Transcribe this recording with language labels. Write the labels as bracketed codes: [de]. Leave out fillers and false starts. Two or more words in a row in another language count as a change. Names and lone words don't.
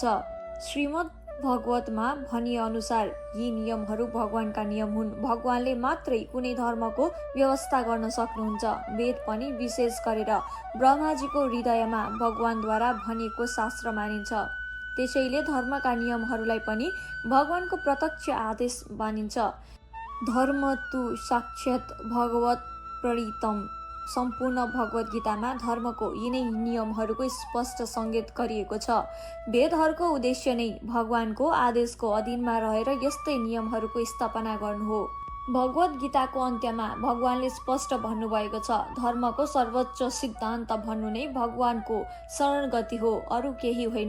[ne] श्रीमद् भगवतमा भनिए अनुसार यी नियमहरू भगवानका नियम हुन्। भगवानले मात्रै कुनै धर्मको व्यवस्था गर्न सक्नुहुन्छ। वेद पनि विशेष गरेर ब्रह्माजीको हृदयमा भगवानद्वारा भनिएको शास्त्र मानिन्छ। त्यसैले धर्मका नियमहरूलाई पनि भगवानको प्रत्यक्ष आदेश मानिन्छ। [sa] धर्म तु साक्षात् भगवत प्रणीतम। [ne] सम्पूर्ण भगवत गीतामा धर्मको यिनै नियमहरूको स्पष्ट सङ्केत गरिएको छ। वेदहरूको उद्देश्य नै भगवानको आदेशको अधीनमा रहेर यस्तै नियमहरूको स्थापना गर्नु हो। भगवत गीताको अन्त्यमा भगवानले स्पष्ट भन्नुभएको छ, धर्मको सर्वोच्च सिद्धान्त भन्नु नै भगवानको शरणगति हो, अरू केही होइन।